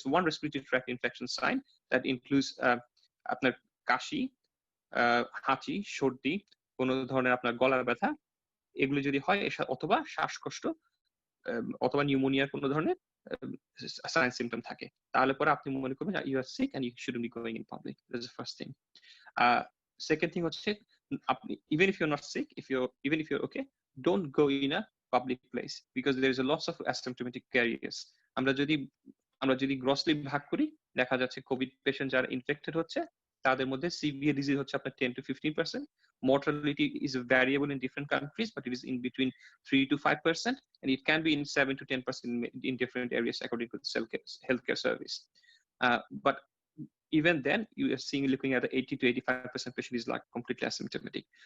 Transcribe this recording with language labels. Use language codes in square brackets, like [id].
[en] respiratory tract infection sign that includes [bn] আপনার কাশি, হাঁচি, সর্দি, কোনো ধরনের আপনার গলার ব্যথা, এগুলো যদি হয়, অথবা শ্বাসকষ্ট অথবা নিউমোনিয়ার কোনো ধরনের সাইন সিম্পটম থাকে, তাহলে পরে আপনি মনে করবেন [en] You are sick and you shouldn't be going in public. That's the first thing. Second thing [bn] হচ্ছে আপনি [en] even if you're not sick, even if you're okay, don't go in a public place because there is a lots of asymptomatic carriers. [bn] আমরা যদি grossly ভাগ করি, দেখা যাচ্ছে Covid patient যারা infected হচ্ছে তাদের মধ্যে সিভিয়ার ডিজিজ হচ্ছে আপনার 10 to 15%. [en] Mortality is variable in different countries, but it is in between 3 to 5%, and it can be in 7 to 10% in different areas according to the healthcare service. But even then, you are looking at the 80 to 85% patient is like completely asymptomatic.